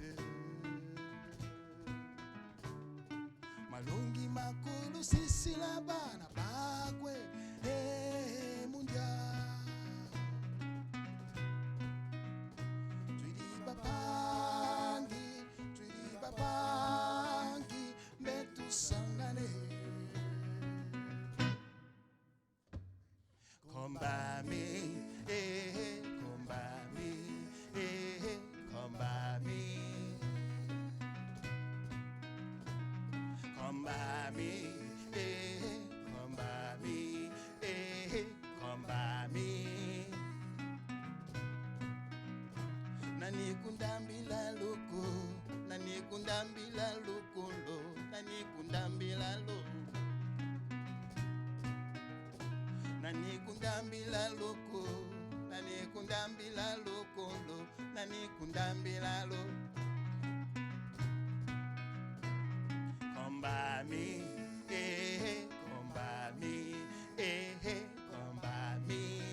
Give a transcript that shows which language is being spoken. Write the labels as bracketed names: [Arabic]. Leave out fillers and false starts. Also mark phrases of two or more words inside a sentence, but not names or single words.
[Kongo] Malongi makulu sisi la bana bakwe, mundiamwe. Twidi bapangi, metu sangane. [English] Come by me, come by me, come by me. Come by me, come by me, come by me. [Kongo] kundambila loko, nani kundambila lokolo, nani kundambila lo. Nani kundambila loko, nani kundambila lokolo, nani kundambila lo. [English] Come by me, eh, come by me, eh, come by me.